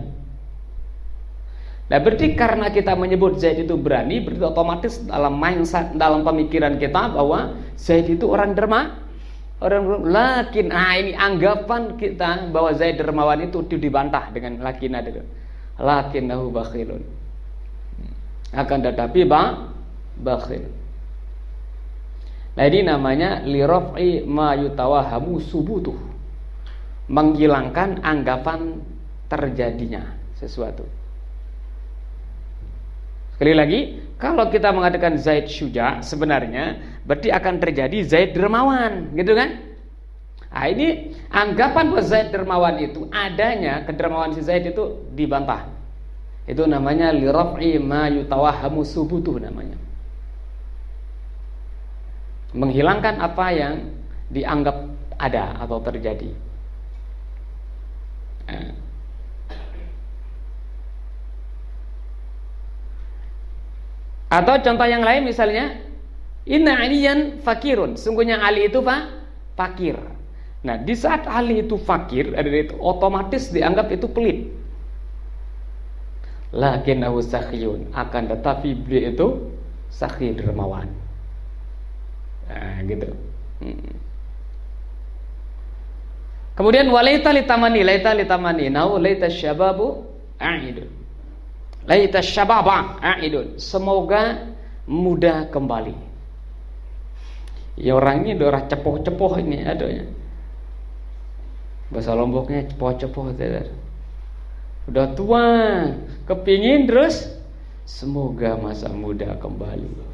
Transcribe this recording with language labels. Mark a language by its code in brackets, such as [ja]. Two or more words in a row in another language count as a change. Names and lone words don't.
[id] Nah, berarti karena kita menyebut Zaid itu berani, berarti otomatis dalam mindset, dalam pemikiran kita bahwa Zaid itu orang lakin. Ini anggapan kita bahwa Zaid dermawan itu dibantah dengan lakin itu. [ar] لكنه بخيل. [id] Akan tetapi bakhil. Nah, ini namanya [ar] لرفع ما يتوهم ثبوته. [id] Menghilangkan anggapan terjadinya sesuatu. Sekali lagi, kalau kita mengatakan Zaid syuja, sebenarnya berarti akan terjadi Zaid dermawan, gitu kan? Nah, ini anggapan bahwa Zaid dermawan itu adanya kedermawan si Zaid itu dibantah. Itu namanya [ar] لرفع ما يتوهم ثبوته [id] namanya. Menghilangkan apa yang dianggap ada atau terjadi. Atau contoh yang lain misalnya, [ar] إن عليا فقير, [id] sungguhnya Ali itu fakir. Nah, di saat Ali itu fakir, itu otomatis dianggap itu pelit. [ar] لكنه سخي, [id] akan tetapi beliau itu sakhi dermawan. Nah, gitu. [ar] Kemudian وليت للتمني، نحو ليت الشباب عائد. ليت الشباب عائد, [id] semoga muda kembali. Ya, orang ini udah cepoh-cepoh ini adanya. Bahasa Lomboknya cepoh-cepoh, udah tua, kepingin terus semoga masa muda kembali.